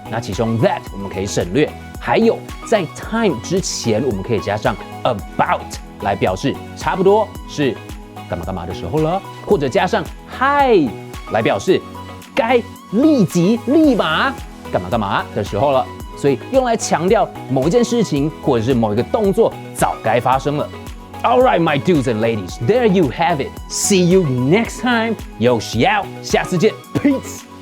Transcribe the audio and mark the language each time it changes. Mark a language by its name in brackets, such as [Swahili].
[Chinese] 那其中 that 我们可以省略，还有在 time 之前我们可以加上 about 来表示差不多是干嘛干嘛的时候了，或者加上 hi 来表示该立即立马干嘛干嘛的时候了。所以用来强调某一件事情或者是某一个动作早该发生了。 [English] All right, my dudes and ladies, there you have it. See you next time. [Chinese] 有喜out，下次见 ， [English] peace.